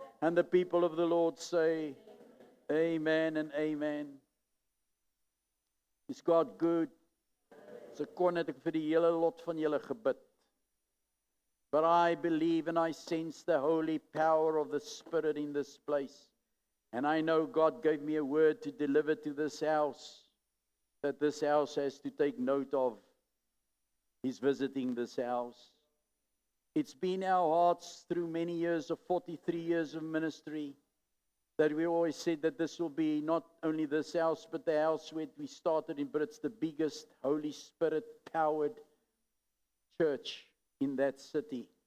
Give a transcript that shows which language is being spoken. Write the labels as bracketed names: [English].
[English] And the people of the Lord say, Amen and Amen. Is God good? [Afrikaans] So kon het ek vir die hele lot van julle gebid. [English] But I believe and I sense the holy power of the Spirit in this place. And I know God gave me a word to deliver to this house, that this house has to take note of. He's visiting this house. It's been our hearts through many years of 43 years of ministry that we always said that this will be not only this house, but the house where we started in, but it's the biggest Holy Spirit powered church in that city.